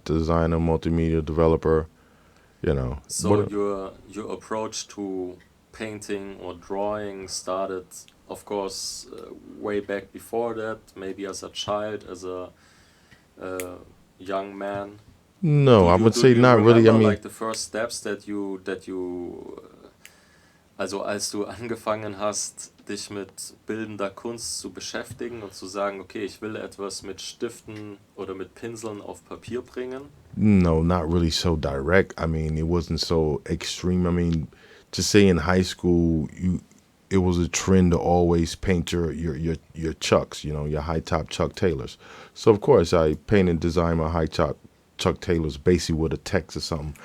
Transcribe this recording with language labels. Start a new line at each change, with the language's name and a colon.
English: designer, multimedia developer, So But- your approach to painting or drawing started, of course, way back before that. Maybe as a child, as a young man. No, I would say not really. I remember, mean, like the first steps that you also
German: als du angefangen hast, dich mit bildender Kunst zu beschäftigen und zu sagen, okay, ich will etwas mit Stiften oder mit Pinseln auf Papier bringen.
English: no, not really so direct. I mean, it wasn't so extreme. I mean, to say in high school, it was a trend to always paint your Chucks, your high top Chuck Taylors. So of course, I paint and design my high top Chuck Taylors, basically with a text or something.